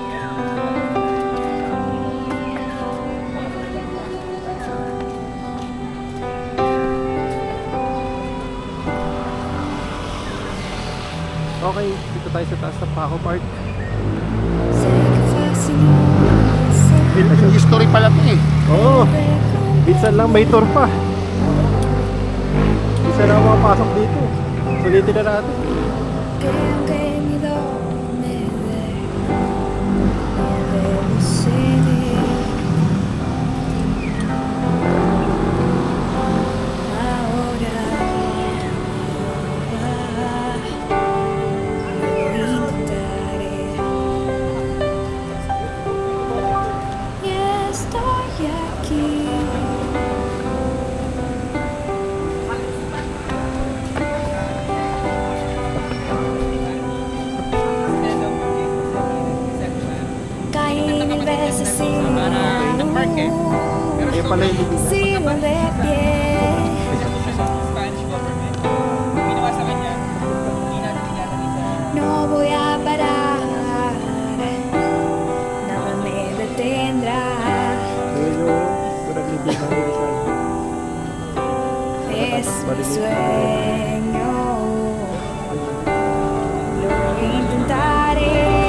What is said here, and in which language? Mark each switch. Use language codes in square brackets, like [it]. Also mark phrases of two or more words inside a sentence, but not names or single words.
[tl] Okay, dito tayo sa taas ng Paco Park. [en] Philippine history [tl] pala to eh. Oo, oh, minsan lang may tour pa. Minsan lang makapasok dito. Sulitin na natin. [es] Que aunque mi dolor me debo seguir. Ahora lo intentaré. Y estoy aquí. Caí mil veces sin [tl] Kaya pala yung libing. [es] sigo de pie. [en] Spanish government. [tl] Ginawa sa kanya. Hindi natin ilalagay sa... [es] No voy a parar, nada me detendrá. Es mi sueño, lo intentaré.